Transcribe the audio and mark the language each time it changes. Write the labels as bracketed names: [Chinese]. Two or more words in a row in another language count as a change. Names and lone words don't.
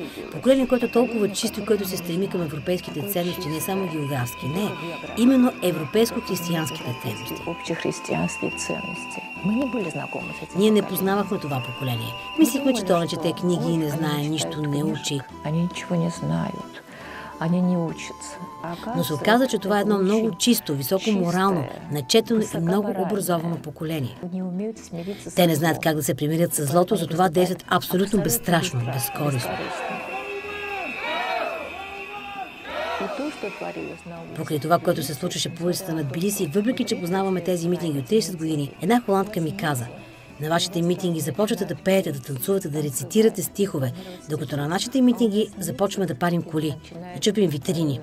[Bulgarian] Поколение, което е толкова чисто и което се стреми към европейските ценности, не само географски, не, именно европейско-християнските ценности. Общохристиянски ценности. Ние не познавахме това поколение. Мислихме, че то не чете книги и не знае нищо, не учи. [Russian] Они ничего не знаят. Они не учатся. [Bulgarian] Но се оказа, че това е едно много чисто, високо морално, начетено и много образовано поколение. Те не знаят как да се примирят с злото, затова действат абсолютно безстрашно, безкористно. Покрай това, което се случваше по улицата на Тбилиси, въпреки че познаваме тези митинги от 30 години, една холандка ми каза: на вашите митинги започвате да пеете, да танцувате, да рецитирате стихове, докато на нашите митинги започваме да парим коли, да чупим витрини.